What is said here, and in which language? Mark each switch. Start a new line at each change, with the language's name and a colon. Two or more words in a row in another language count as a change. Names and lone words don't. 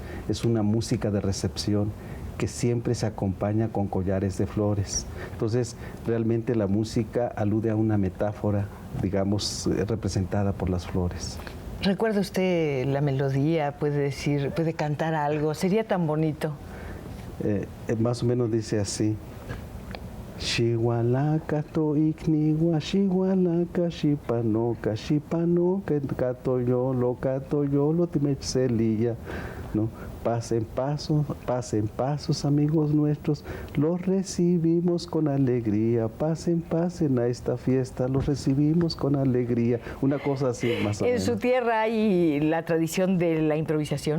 Spanish: Es una música de recepción que siempre se acompaña con collares de flores. Entonces, realmente la música alude a una metáfora, digamos, representada por las flores. ¿Recuerda usted la melodía? ¿Puede decir, puede cantar algo? Sería tan bonito. Más o menos dice así:
Nahuatl languages: Xihualaca toicnigua, xihualaca, xipanoca, xipanoca, catoyolo, timechcelilla,
Spanish: ¿no? Pasen pasos, amigos nuestros, los recibimos con alegría. Pasen a esta fiesta, los recibimos con alegría. Una cosa así, más o menos. ¿En su tierra hay la tradición de la improvisación?